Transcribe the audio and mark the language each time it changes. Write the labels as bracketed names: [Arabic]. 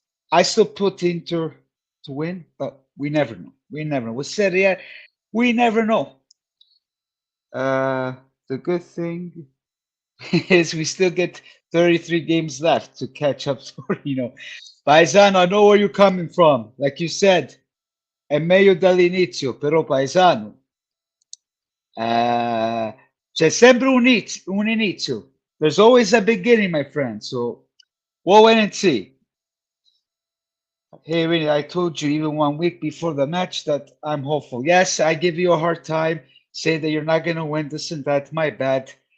[English] I still put Inter to win, but we never know. We never know. With Serie A, we never know. The good thing is we still get 33 games left to catch up. Paisano, I know where you're coming from. Like you said, [Italian] è meglio dall'inizio, però Paisano, c'è sempre un inizio. [English] There's always a beginning, my friend. So we'll wait and see. Hey, Rini, I told you even 1 week before the match that I'm hopeful. Yes, I give you a hard time, say that you're not going to win this and that. My bad.